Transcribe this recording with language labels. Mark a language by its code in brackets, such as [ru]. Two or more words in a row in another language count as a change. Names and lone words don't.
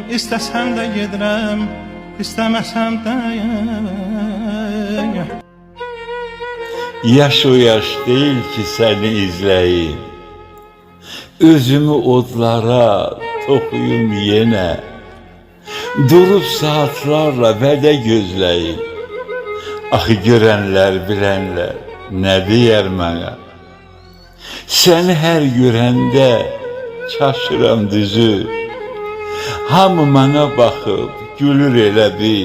[tr] İstesem de gedirəm, istemesem de. Yaş o yaş değil ki seni izleyeyim. Özümü odlara tokuyum yine. [az] Durup saatlarla vədə gözləyim. Axı görənlər, bilənlər nə deyər mənə? Səni hər görəndə çaşıram düzü. Hamı mənə baxıb gülür elə bil.